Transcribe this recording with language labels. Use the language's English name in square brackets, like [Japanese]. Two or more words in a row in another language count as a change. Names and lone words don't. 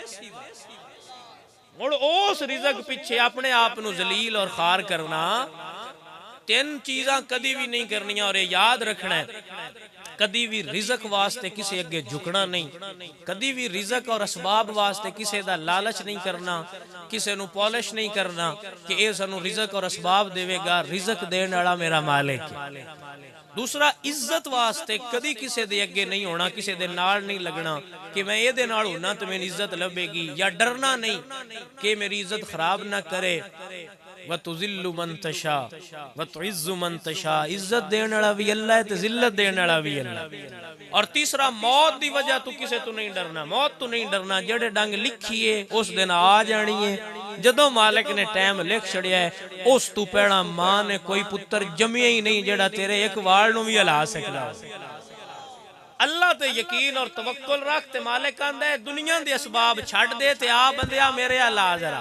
[Punjabi] مڑ اس رزق پیچھے اپنے آپ نوں ذلیل اور خوار کرنا، تین چیزاں کدی بھی نہیں کرنیاں اور یاد رکھنا ہے کدی بھی رزق واسطے کسی اگے جھکنا نہیں، کدی بھی رزق اور اسباب واسطے کسی دا لالچ نہیں کرنا، کسی نوں پالش نہیں کرنا کہ یہ سانوں رزق اور اسباب دیوےگا، رزق دینے والا میرا مالک ہے. دوسرا عزت واسطے کدی کسی دے اگے نہیں ہونا، کسی دے نال نہیں لگنا کہ میں یہ نال ہونا تو میری عزت لبھےگی، یا ڈرنا نہیں کہ میری عزت خراب نہ کرے. [Arabic] وتذل من تشاء وتعز من تشاء, [Punjabi] عزت دینے والا بھی اللہ ہے، ذلت دینے والا بھی اللہ. اور تیسرا موت دی وجہ تو کسے تو نہیں ڈرنا، موت تو نہیں ڈرنا، جیہڑے ڈنگ لکھی ہے اس دن آ جانی ہے. جدوں مالک نے ٹائم لکھ چھڈیا ہے اس تو پہلا ماں نے کوئی پتر جمیا ہی نہیں جیہڑا تیرے اک وال نوں بھی ہلا سکدا ہو. اللہ تے یقین اور توکل رکھ تے مالک آندا ہے دنیا دے اسباب چھڈ دے تے آ بندیا میرے اللہ ذرا.